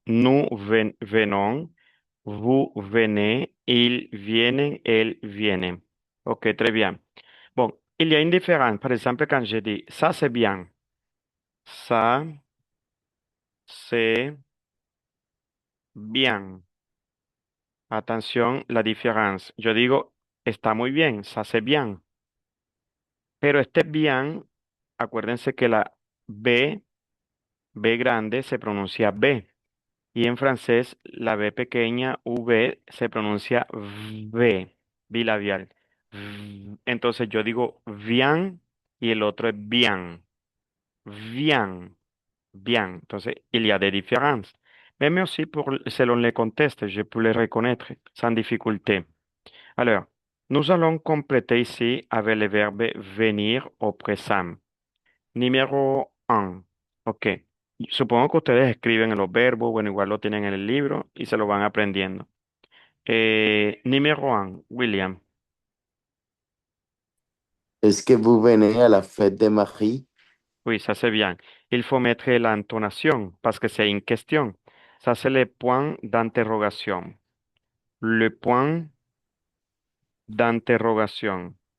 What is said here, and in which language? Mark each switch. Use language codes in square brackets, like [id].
[fr] Nous venons, vous venez, ils viennent, elles viennent. Ok, très bien. Bon, il y a une différence. Par exemple, quand je dis ça c'est bien, ça c'est bien. [es] Atención, la diferencia. Yo digo, está muy bien, [fr] ça c'est bien. [es] Pero este bien, acuérdense que la B grande se pronuncia B. Y en francés, la B pequeña, V, se pronuncia V, bilabial. Entonces yo digo bien y el otro es bien. Bien, bien. Entonces, [fr] il y a des différences. Même aussi selon les contextes, je peux les reconnaître sans difficulté. Alors, nous allons compléter ici avec le verbe venir au présent. [es] Número 1. Ok. Supongo que ustedes escriben los verbos, bueno, igual lo tienen en el libro y se lo van aprendiendo. Número 1, William. [fr] est-ce que vous venez à la fête de Marie? Oui, ça c'est bien. Il faut mettre l'intonation parce que c'est une question. Ça, c'est le point d'interrogation. Le point d'interrogation.